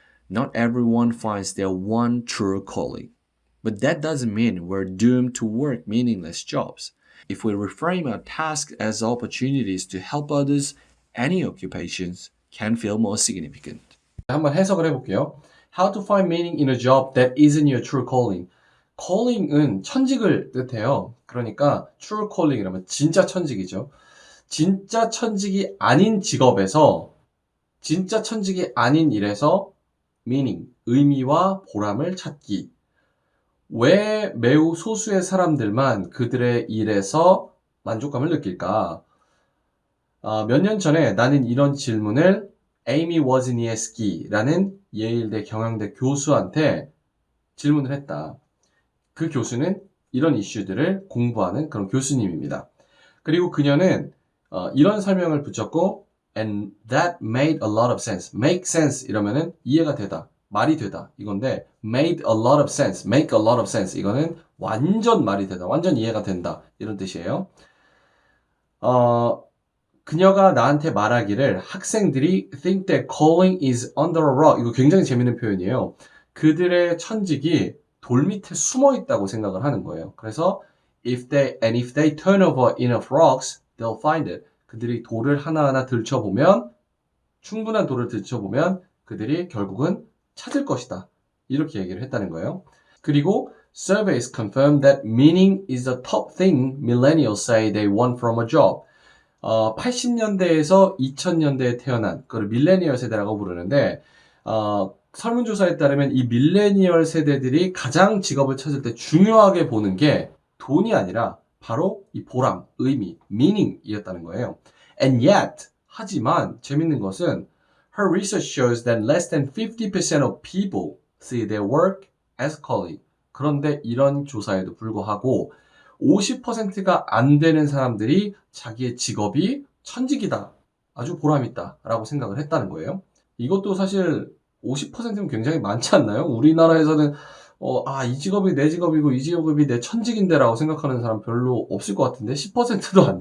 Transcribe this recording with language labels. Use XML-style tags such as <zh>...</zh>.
<en>Not everyone finds their one true calling. But that doesn't mean we're doomed to work meaningless jobs. If we reframe our tasks as opportunities to help others, any occupations can feel more significant.</en> <ko>한번 해석을 해볼게요.</ko> <en>How to find meaning in a job that isn't your true calling.</en> <ko>calling은 천직을 뜻해요. 그러니까 true calling이라면 진짜 천직이죠. 진짜 천직이 아닌 직업에서, 진짜 천직이 아닌 일에서 meaning, 의미와 보람을 찾기. 왜 매우 소수의 사람들만 그들의 일에서 만족감을 느낄까? 몇 년 전에 나는 이런 질문을 에이미 워즈니에스키라는 예일대 경영대 교수한테 질문을 했다. 그 교수는 이런 이슈들을 공부하는 그런 교수님입니다. 그리고 그녀는 이런 설명을 붙였고</ko> <en>and that made a lot of sense.</en> <ko>make sense 이러면은 이해가 되다, 말이 되다 이건데</ko> <en>made a lot of sense, make a lot of sense</en> <ko>이거는 완전 말이 되다, 완전 이해가 된다 이런 뜻이에요. 그녀가 나한테 말하기를 학생들이</ko> <en>think that calling is under a rock.</en> <ko>이거 굉장히 재밌는 표현이에요. 그들의 천직이 돌 밑에 숨어 있다고 생각을 하는 거예요. 그래서</ko> <en>if they turn over enough rocks, they'll find it.</en> <ko>그들이 돌을 하나하나 들춰보면, 충분한 돌을 들춰보면 그들이 결국은 찾을 것이다. 이렇게 얘기를 했다는 거예요. 그리고</ko> <en>surveys confirm that meaning is the top thing millennials say they want from a job.</en> <ko>80년대에서 2000년대에 태어난 그걸 밀레니얼 세대라고 부르는데 설문조사에 따르면 이 밀레니얼 세대들이 가장 직업을 찾을 때 중요하게 보는 게 돈이 아니라 바로 이 보람, 의미, meaning이었다는 거예요.</ko> <en>And yet,</en> <ko>하지만 재밌는 것은</ko> <en>her research shows that less than 50% of people see their work as calling.</en> <ko>그런데 이런 조사에도 불구하고 50%가 안 되는 사람들이 자기의 직업이 천직이다, 아주 보람있다 라고 생각을 했다는 거예요. 이것도 사실 50%면 굉장히 많지 않나요? 우리나라에서는 이 직업이 내 직업이고 이 직업이 내 천직인데 라고 생각하는 사람 별로 없을 것 같은데 10%도 안.</ko>